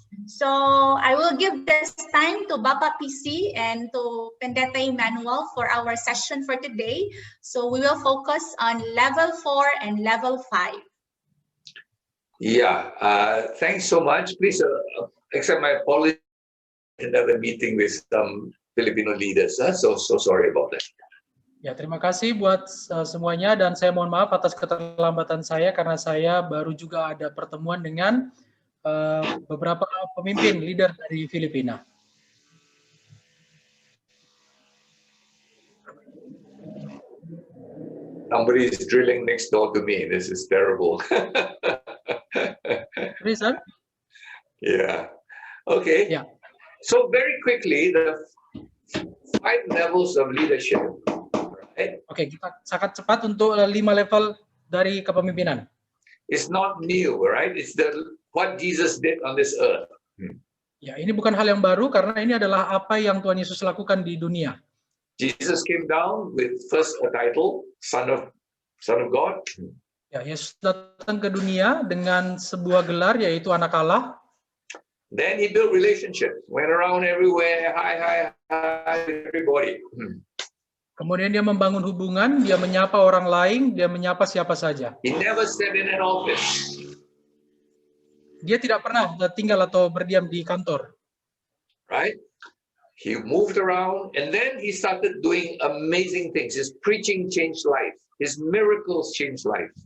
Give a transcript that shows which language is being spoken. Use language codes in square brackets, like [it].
[en] So I will give this time to Bapak PC and to Pendeta Emmanuel for our session for today. So we will focus on level 4 and level 5. Yeah, thanks so much. Please accept my apology. Another meeting with some Filipino leaders. So sorry about that. [id] Ya, terima kasih buat semuanya dan saya mohon maaf atas keterlambatan saya karena saya baru juga ada pertemuan dengan beberapa pemimpin leader dari Filipina. [en] Somebody is drilling next door to me. This is terrible. Reason? Yeah. Okay. Yeah. So very quickly, the 5 levels of leadership. Right? [id] Oke, kita sangat cepat untuk 5 level dari kepemimpinan. [en] It's not new, right? It's what Jesus did on this earth. [id] Ya, ini bukan hal yang baru karena ini adalah apa yang Tuhan Yesus lakukan di dunia. [en] Jesus came down with first a title, Son of God. [id] Ya, Yesus datang ke dunia dengan sebuah gelar yaitu Anak Allah. [en] Then he built relationships, went around everywhere, hi, everybody. [id] Kemudian dia membangun hubungan, dia menyapa orang lain, dia menyapa siapa saja. [en] He never sat in an office. [id] Dia tidak pernah tinggal atau berdiam di kantor. [en] Right? He moved around and then he started doing amazing things. His preaching changed life. His miracles changed life.